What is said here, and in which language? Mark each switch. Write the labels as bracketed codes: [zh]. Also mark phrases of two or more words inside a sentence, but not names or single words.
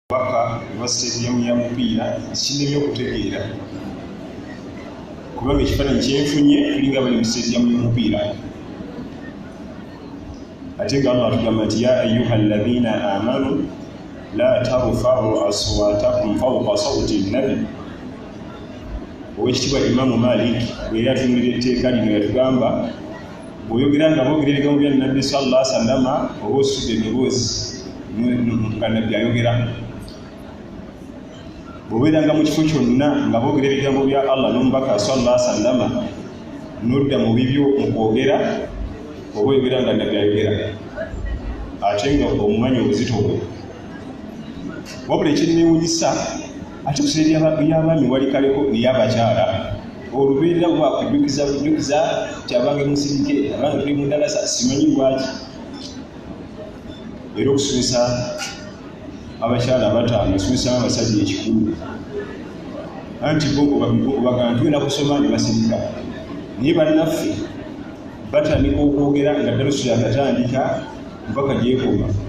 [lg] Waka stadium ya mupiira kinebyo okutegeera kubanga ekifaananyi kyenfunye tulinga bali mu stadium y'omupiira ate nga Allah atugamba nti [ar] يا أيها الذين آمنوا لا ترفعوا أصواتكم فوق صوت النبي. [lg] Owekitiibwa Imamu Malik bwe yatunulira etteeka lino yatugamba bw'oyogera nga boogera ebigambo bya Nabbi [ar] صلى الله عليه وسلم [lg] oba osudde eddoboozi nga Nabbi ayogera. Bw'obeeranga mu kifo kyonna nga boogera ebigambo bya Allah n'omubaka [ar] صلى الله عليه وسلم [lg] n'odda mu bibyo mu kwogera oba oyogera nga Nabbi ayogera ate nga omumanya obuzito bwe. Wabula ekinneewunyisa ate kuseera y'abaami wali kaleko n'ey'abakyala olubeerera bwakujjukiza nti abange musirike abange tuli mu ndalasa simanyi lwaki era okusomesa abakyala abataano osomesa abasajja ekikulu anti bagamba tulina kusoma ne basirika naye bannaffe batandika okwogera nga dalusu yakatandika mpaka gyekoma